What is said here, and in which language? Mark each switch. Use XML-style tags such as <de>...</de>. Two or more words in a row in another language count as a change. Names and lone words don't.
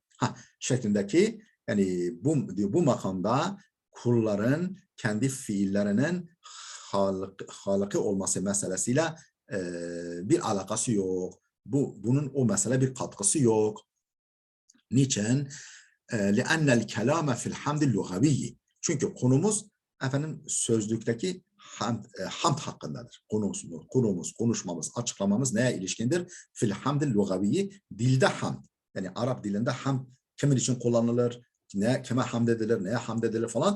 <tr>Şeklindeki yani bu makamda kulların kendi fiillerinin halıkı olması meselesiyle bir alakası yok. Bunun o mesele bir katkısı yok. Niçin?</tr> <ar>لأن الكلام في الحمد اللغوي.</ar> <tr>Çünkü konumuz efendim sözlükteki hamd hakkındadır. Konuşmamız, açıklamamız neye ilişkindir?</tr> <ar>في الحمد اللغوي</ar> <tr>dilde hamd. Yani Arap dilinde hamd kimin için kullanılır? Kime hamd edilir, neye hamd edilir falan.</tr>